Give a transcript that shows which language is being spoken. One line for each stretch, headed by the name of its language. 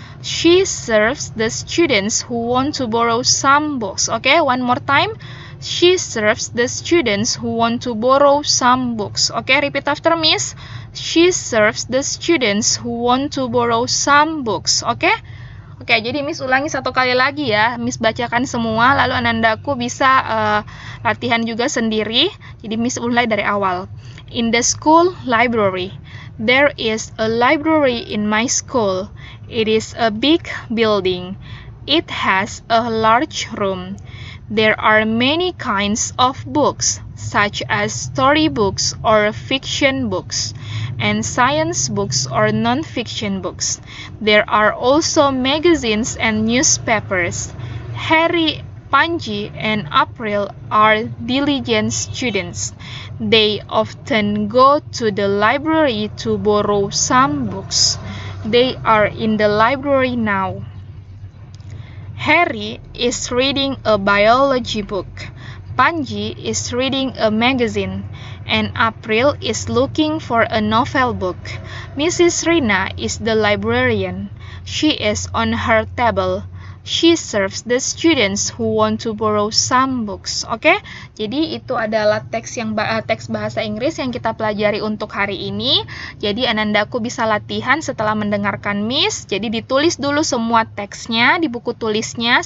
English: She serves the students who want to borrow some books. Okay, one more time. She serves the students who want to borrow some books. Okay, repeat after Miss. She serves the students who want to borrow some books.
Indonesian: Okay? Oke, jadi Miss ulangi satu kali lagi ya. Miss bacakan semua, lalu Anandaku bisa latihan juga sendiri. Jadi Miss mulai dari awal.
English: In the school library, there is a library in my school. It is a big building. It has a large room. There are many kinds of books, such as storybooks or fiction books, and science books or non-fiction books. There are also magazines and newspapers. Harry, Panji, and April are diligent students. They often go to the library to borrow some books. They are in the library now. Harry is reading a biology book. Panji is reading a magazine, and April is looking for a novel book. Mrs. Rina is the librarian. She is on her table. She serves the students who want to borrow some books.
Indonesian: Oke, jadi itu adalah teks bahasa Inggris yang kita pelajari untuk hari ini. Jadi Anandaku bisa latihan setelah mendengarkan Miss. Jadi ditulis dulu semua teksnya di buku tulisnya.